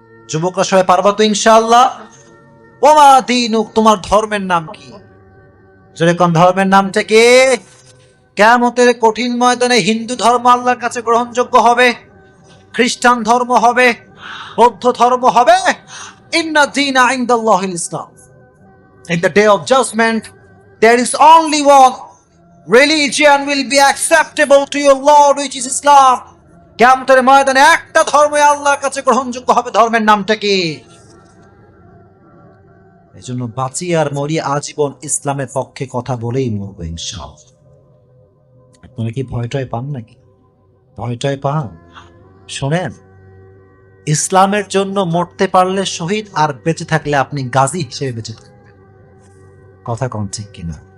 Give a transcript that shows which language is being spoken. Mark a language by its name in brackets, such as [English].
[Bangla] যুবকরা সবাই পারবা তো ইনশাআল্লাহ? [Arabic] ওমা দীনুক, [Bangla] তোমার ধর্মের নাম কি? জোরে কোন ধর্মের নামটা কি? কিয়ামতের কঠিন ময়দানে হিন্দু ধর্ম আল্লাহর কাছে গ্রহণযোগ্য হবে, খ্রিস্টান ধর্ম হবে, বৌদ্ধ ধর্ম হবে। [Arabic] ইন্না দীনা ইনদাল্লাহিল ইসলাম। [English] In the day of judgment, there is only one religion will be acceptable to your Lord, which is Islam. [Bangla] কিয়ামতের ময়দানে একটা ধর্মই আল্লাহর কাছে গ্রহণযোগ্য হবে, ধর্মের নামটা কি? এজন্য বাঁচি আর মরি আজীবন ইসলামের পক্ষে কথা বলেই মরবো ইনশাআল্লাহ। আপনারা কি ভয়টাই পান নাকি? ভয়টাই পান? শোনেন, ইসলামের জন্য মরতে পারলে শহীদ, আর বেঁচে থাকলে আপনি গাজী হিসেবে বেঁচে থাকবেন। কথা কোন ঠিক কিনা?